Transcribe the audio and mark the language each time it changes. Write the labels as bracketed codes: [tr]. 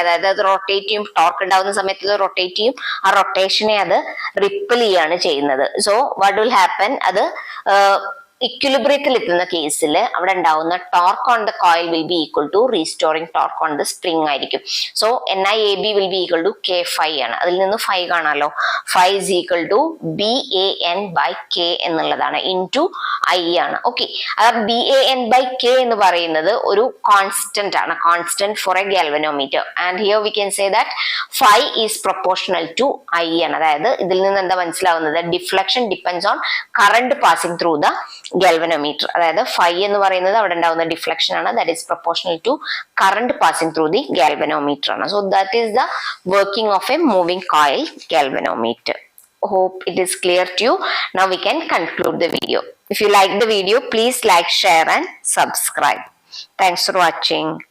[ml] അതായത് അത് റൊട്ടേറ്റ് ചെയ്യും. ടോർക്ക് ഉണ്ടാവുന്ന സമയത്ത് അത് റൊട്ടേറ്റ് ചെയ്യും. ആ റൊട്ടേഷനെ അത് റിപ്പൽ ചെയ്യാണ് ചെയ്യുന്നത്. [en] So what will happen? [ml] അത് ഇക്വിലിബ്രിയത്തിൽ എത്തുന്ന കേസിൽ അവിടെ ഉണ്ടാവുന്ന [en] Torque on the coil will be equal to restoring torque on the spring ആയിരിക്കും. So NIAB will be equal to K5 ആണ്. [ml] അതിൽ നിന്ന് 5 കാണാലോ. [en] 5 is equal to BAN/K [ml] എന്നുള്ളതാണ്, ഇൻറ്റു I ആണ്. ഓക്കെ, അത് BAN/K എന്ന് പറയുന്നത് ഒരു കോൺസ്റ്റന്റ് ആണ്, [en] Constant for a galvanometer. And here we can say that 5 is proportional to I ആണ്. [ml] അതായത് ഇതിൽ നിന്ന് എന്താ മനസ്സിലാവുന്നത്, [en] Deflection depends on current passing through the galvanometer. [ml] അതായത് 5 എന്ന് പറയുന്നത് അവിടെ ഉണ്ടാവുന്ന ഡിഫ്ലക്ഷൻ ആണ്, [en] That is proportional to current passing through the galvanometer ആണ്. So that is the working of a moving coil galvanometer. Hope it is clear to you. Now we can conclude the video. If you like the video, please like, share and subscribe. Thanks for watching.